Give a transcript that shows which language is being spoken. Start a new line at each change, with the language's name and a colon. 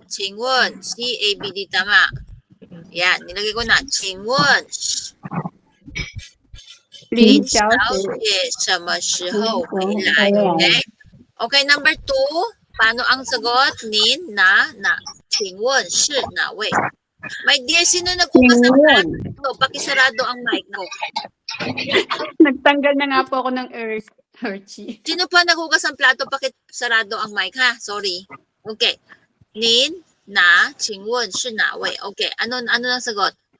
Chinese: 请问 CABD tama.
Filipino: Yan, nilagay ko na.
Chinese: 请问林小姐什么时候回来?
Filipino: Okay? Okay, number 2. Paano ang sagot? Nin, na.
Chinese: 请问是哪位?
English: My dear,
Filipino: sino nagkukas ng plato? Pakisarado ang mic mo. Nagtanggal na nga po ako ng Hershey. Sino pa naghugas ng plato? Pakisarado ang mic, ha? Sorry. Okay. Nin, na,
Chinese: 请问是哪位?
Filipino: Okay. Ano ang sagot?